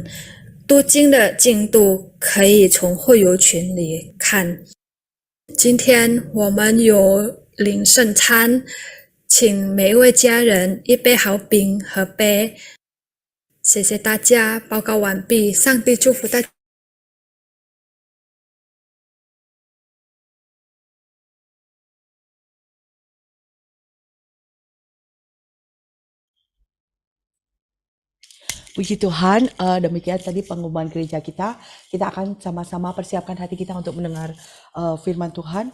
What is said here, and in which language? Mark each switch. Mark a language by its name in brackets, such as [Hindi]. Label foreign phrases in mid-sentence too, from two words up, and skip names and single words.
[Chinese] 读经的进度可以从会友群里看。今天我们有领圣餐，请每一位家人预备好饼和杯。谢谢大家，报告完毕，上帝祝福大家。 [Indonesian] Puji Tuhan, demikian tadi pengumuman gereja kita. Kita akan sama-sama persiapkan hati kita untuk mendengar firman Tuhan.